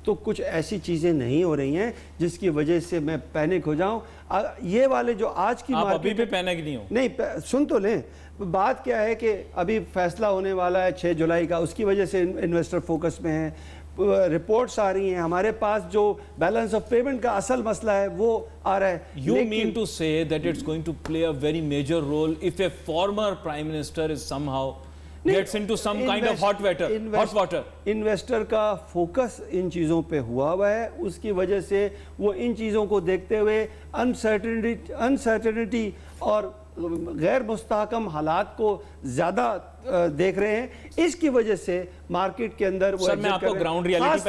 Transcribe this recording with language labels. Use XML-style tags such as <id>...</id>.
<hi>तो कुछ ऐसी चीज़ें नहीं हो रही हैं जिसकी वजह से मैं पैनिक हो जाऊं। ये वाले जो आज की आप अभी भी पैनिक नहीं हो? नहीं, सुन तो लें। बात क्या है कि अभी फैसला होने वाला है 6 जुलाई का, उसकी वजह से इन्वेस्टर फोकस में है, रिपोर्ट्स आ रही हैं, हमारे पास जो बैलेंस ऑफ पेमेंट का असल मसला है वो आ रहा है।</hi> <en>You mean to say that it's going to play a very major role if a former prime minister is somehow gets into some kind of hot water?</en> <hi>Investor का focus in चीज़ों पे हुआ है, उसकी वजह से वो इन चीज़ों को देखते हुए अनसर्टेनिटी और गैर मुस्तहकम हालात को ज़्यादा देख रहे हैं। इसकी वजह से मार्केट के अंदर वो मैं आपको ग्राउंड रियलिटी पे</hi>